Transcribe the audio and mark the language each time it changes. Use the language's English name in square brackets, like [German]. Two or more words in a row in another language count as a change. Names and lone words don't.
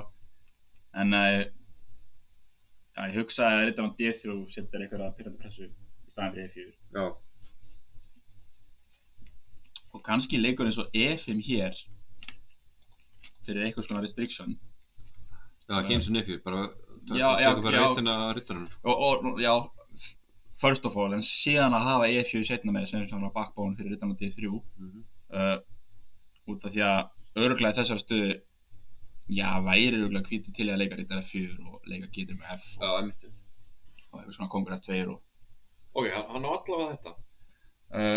[Icelandic] En já, ég hugsa að riddaran D3 setur einhverja pirrandi pressu í staðinn fyrir E4. Já. Og kannski leikur eins og E5 hér fyrir einhvers konar restriction. Já, ekki eins og nefjur, bara Já, bara reytina riddaranum. Og já, [English] first of all, [Icelandic] en síðan að hafa E4 setna með sem er svona backbone fyrir riddaran D3 út af því að örugglega í þessari stöðu já, væri örugglega hvítur til að leika riddara F4 og leika G3 með F Já, einmitt. og eitthvað svona kongur F2 og Ok, hann á allavega þetta.